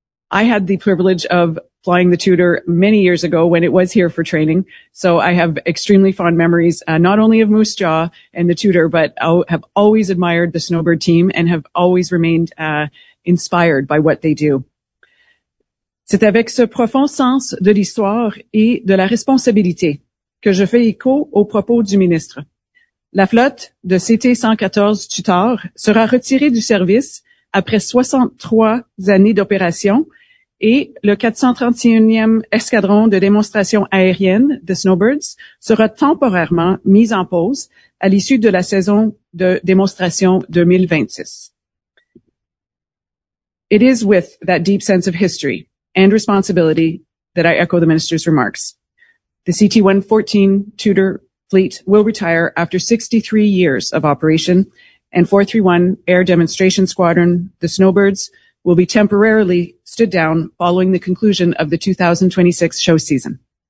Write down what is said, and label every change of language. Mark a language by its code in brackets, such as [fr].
[en] I had the privilege of flying the Tudor many years ago when it was here for training. So I have extremely fond memories, not only of Moose Jaw and the Tudor, but have always admired the Snowbird team and have always remained inspired by what they do. [fr] C'est avec ce profond sens de l'histoire et de la responsabilité que je fais écho aux propos du ministre. La flotte de CT-114 Tudor sera retirée du service après 63 années d'opération et le 431e escadron de démonstration aérienne de Snowbirds sera temporairement mis en pause à l'issue de la saison de démonstration 2026. [en] It is with that deep sense of history and responsibility that I echo the minister's remarks. The CT-114 Tudor fleet will retire after 63 years of operation, and 431 Air Demonstration Squadron, the Snowbirds, will be temporarily stood down following the conclusion of the 2026 show season.